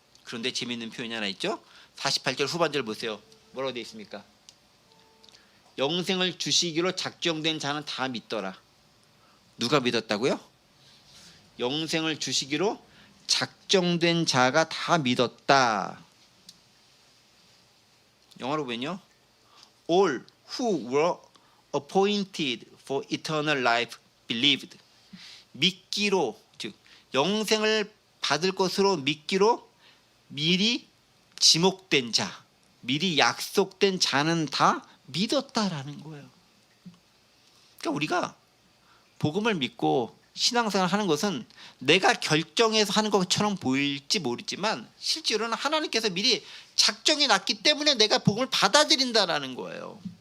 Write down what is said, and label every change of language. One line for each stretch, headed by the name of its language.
Korean: 그런데 재미있는 표현이 하나 있죠. 48절 후반절 보세요. 뭐라고 되어 있습니까? 영생을 주시기로 작정된 자는 다 믿더라. 누가 믿었다고요? 영생을 주시기로 작정된 자가 다 믿었다. 영어로 보면요,
English: all who were appointed for eternal life believed.
Korean: 믿기로, 즉 영생을 받을 것으로 믿기로 미리 지목된 자, 미리 약속된 자는 다 믿었다라는 거예요. 그러니까 우리가 복음을 믿고 신앙생활을 하는 것은 내가 결정해서 하는 것처럼 보일지 모르지만 실제로는 하나님께서 미리 작정해 놨기 때문에 내가 복음을 받아들인다라는 거예요.